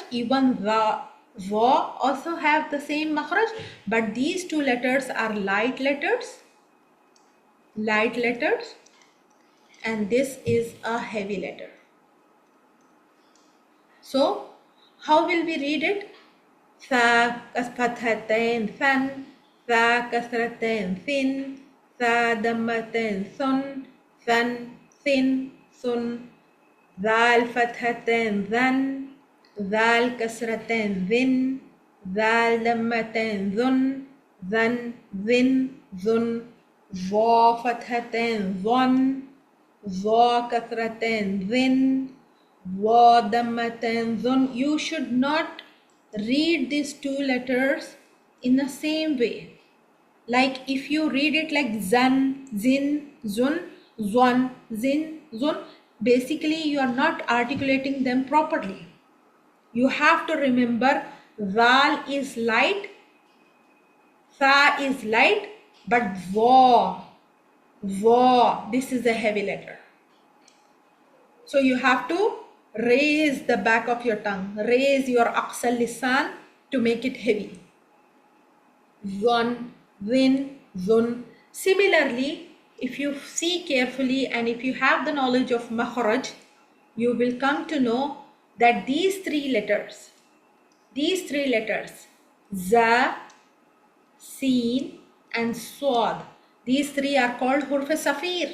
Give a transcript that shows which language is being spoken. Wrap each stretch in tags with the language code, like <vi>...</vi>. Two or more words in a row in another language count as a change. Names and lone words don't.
<en>Even dha also have the same makhraj, but these two letters are light letters, and this is a heavy letter. So how will we read it?</en> <ar>ثاء فتحتين ثً، ثاء كسرتين ثٍ، ثاء ضمتين ثٌ، ثً ثٍ ثٌ, ذال فتحتين ذً، ذال كسرتين ذٍ، ذال ضمتين ذٌ، ذً ذٍ ذٌ، ظاء فتحتين ظً، ظاء كسرتين ظٍ، ظاء ضمتين ظٌ.</ar> <en>You should not read these two letters in the same way. Like if you read it like zan, zin, zun, zwan, zin, zun, basically you are not articulating them properly. You have to remember zal is light, tha is light, but dha, this is a heavy letter. So you have to raise the back of your tongue, raise your</en> <ar>أقصى اللسان</ar> <en>to make it heavy.</en> <ar>ظً، ظٍ، ظٌ.</ar> <en>Similarly, if you see carefully and if you have the knowledge of makhraj, you will come to know that these three letters, za, sin and swad, these three are called</en> <ar>حروف الصفير.</ar>